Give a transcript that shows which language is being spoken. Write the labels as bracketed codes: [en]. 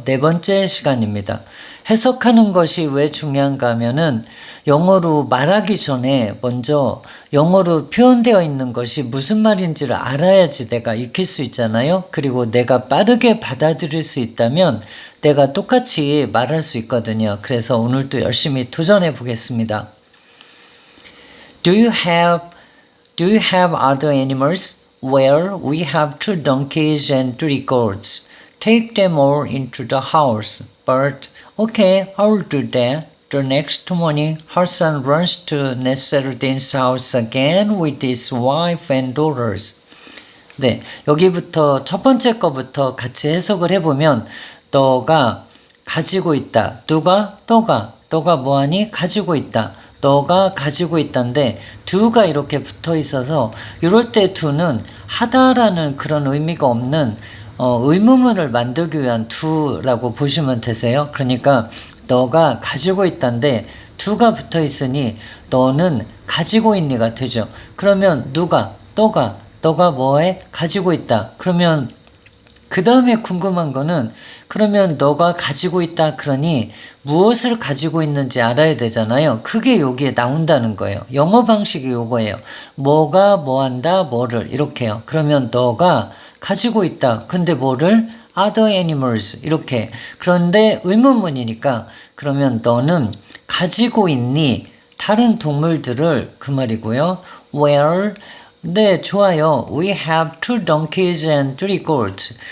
[ko] 네 번째 시간입니다. 해석하는 것이 왜 중요한가 하면은 영어로 말하기 전에 먼저 영어로 표현되어 있는 것이 무슨 말인지를 알아야지 내가 익힐 수 있잖아요. 그리고 내가 빠르게 받아들일 수 있다면 내가 똑같이 말할 수 있거든요. 그래서 오늘도 열심히 도전해 보겠습니다. [en] Do you have other animals? Well, we have 2 donkeys and 3 goats. Take them all into the house. But okay, I'll do that. The next morning, Hassan runs to Nasruddin's house again with his wife and daughters. [ko] 네, 여기부터 첫 번째 거부터 같이 해석을 해보면 너가 가지고 있다. 누가? 너가 뭐하니? 가지고 있다. 너가 가지고 있다인데 do가 이렇게 붙어 있어서 이럴 때 do는 하다라는 그런 의미가 없는 의문문을 만들기 위한 do라고 보시면 되세요. 그러니까 너가 가지고 있다인데 do가 붙어 있으니 너는 가지고 있니가 되죠. 그러면 누가? 너가 뭐해? 가지고 있다. 그러면 그 다음에 궁금한 거는 그러면 너가 가지고 있다 그러니 무엇을 가지고 있는지 알아야 되잖아요. 그게 여기에 나온다는 거예요. 영어 방식이 요거예요. 뭐가 뭐한다 뭐를 이렇게요. 그러면 너가 가지고 있다. 근데 뭐를? [en] other animals [ko] 이렇게. 그런데 의문문이니까 그러면 너는 가지고 있니? 다른 동물들을 그 말이고요. Well, 네, 좋아요. [en] We have 2 donkeys and 3 goats.